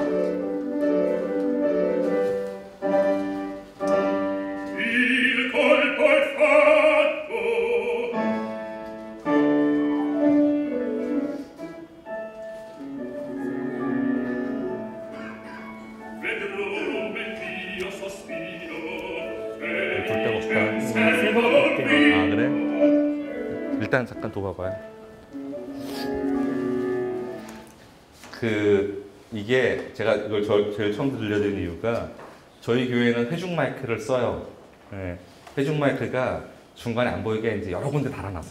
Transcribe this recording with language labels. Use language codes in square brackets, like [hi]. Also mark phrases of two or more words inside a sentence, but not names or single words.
[it] il colpo è fatto vedrò mentre io sospiro e [ko] 볼 데가 없다. 새 거밖에 없대요. 아 그래? 일단 잠깐 둬봐봐요. 이게 제가 이걸 제일 처음 들려드린 이유가 저희 교회는 회중 마이크를 써요. 예, 회중 마이크가 중간에 안 보이게 이제 여러 군데 달아놨어요.